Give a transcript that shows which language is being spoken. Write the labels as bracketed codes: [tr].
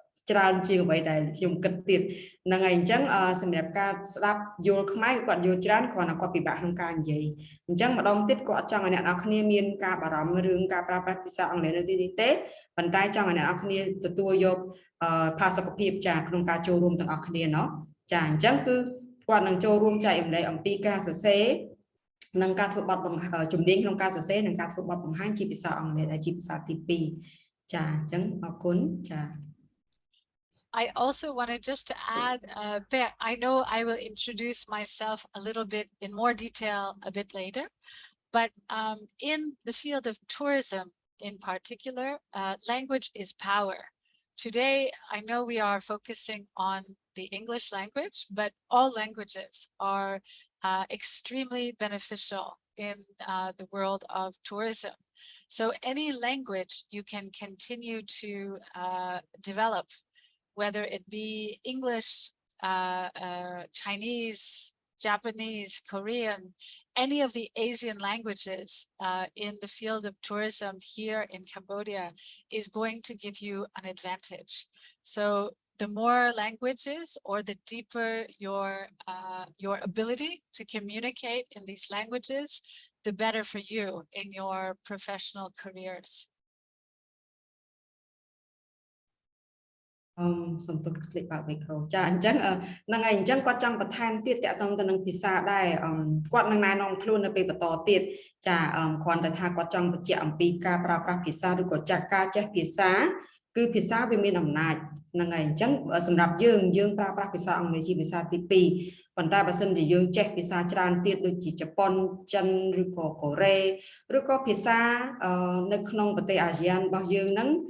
[km] ច្រើនជាងអ្វីដែលខ្ញុំគិតទៀតហ្នឹងហើយអញ្ចឹងសម្រាប់ការស្ដាប់យល់ខ្មែរគាត់យល់ច្រើនគ្រាន់តែគាត់ពិបាកក្នុងការនិយាយអញ្ចឹងម្ដងទៀតគាត់អត់ចង់ឲ្យអ្នកនរគ្នាមានការបារម្ភរឿងការប្រើប្រាស់ភាសាអង់គ្លេសនៅទីនេះទេប៉ុន្តែចង់ឲ្យអ្នកនរគ្នាទទួលយកផាសុកភាពចាក្នុងការចូលរួមទាំងអស់គ្នាเนาะចាអញ្ចឹងគឺគាត់នឹងចូលរួមចែករំលែកអំពីការសរសេរនិងការធ្វើបទបង្ហាញជំនាញក្នុងការសរសេរនិងការធ្វើបទបង្ហាញជាភាសាអង់គ្លេសដែលជាភាសាទី2ចាអញ្ចឹងអរគុណចា [en] I also wanted just to add, I know I will introduce myself a little bit in more detail a bit later, but in the field of tourism in particular, language is power. Today, I know we are focusing on the English language, but all languages are extremely beneficial in the world of tourism. So any language you can continue to develop, whether it be English, Chinese, Japanese, Korean, any of the Asian languages in the field of tourism here in Cambodia is going to give you an advantage. So the more languages or the deeper your ability to communicate in these languages, the better for you in your professional careers. [km] សូមទុកคลิกបើកមីក្រូចាអញ្ចឹងហ្នឹងហើយអញ្ចឹងគាត់ចង់បន្ថែមទៀតតាក់ទងទៅនឹងភាសាដែរគាត់នឹងណែនាំខ្លួននៅពេលបន្តទៀតចាគ្រាន់តែថាគាត់ចង់បញ្ជាក់អំពីការប្រើប្រាស់ភាសាឬក៏ចាស់ការចេះភាសាគឺភាសាវាមានអំណាចហ្នឹងហើយអញ្ចឹងសម្រាប់យើងប្រើប្រាស់ភាសាអង់គ្លេសជាភាសាទី2ប៉ុន្តែបើសិនជាយើងចេះភាសាច្រើនទៀតដូចជាជប៉ុនចិនឬក៏កូរ៉េឬក៏ភាសានៅក្នុងប្រទេសអាស៊ានរបស់យើងហ្នឹង